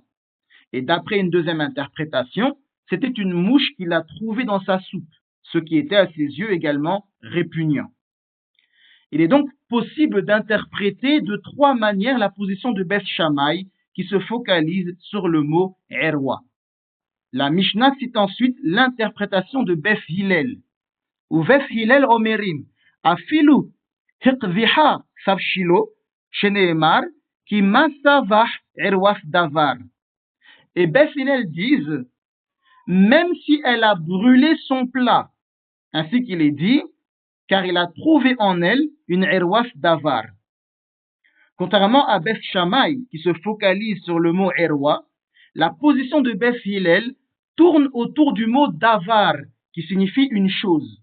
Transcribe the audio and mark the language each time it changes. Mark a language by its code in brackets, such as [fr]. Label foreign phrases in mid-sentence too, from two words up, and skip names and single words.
[fr] Et d'après une deuxième interprétation, c'était une mouche qu'il a trouvée dans sa soupe, ce qui était à ses yeux également répugnant. Il est donc possible d'interpréter de trois manières la position de Beth Shammai qui se focalise sur le mot erwa. La Mishnah cite ensuite l'interprétation de Beth Hillel. [he] ובית הלל אומרים, אפילו הקדיחה תבשילו, שנאמר, כי מצא בה ערות דבר. [fr] Et Beth Hillel disent, même si elle a brûlé son plat, ainsi qu'il est dit, car il a trouvé en elle une [he] ערות דבר. [fr] Contrairement à Beth Shammai, qui se focalise sur le mot erwa, la position de Beth Hillel tourne autour du mot davar, qui signifie une chose.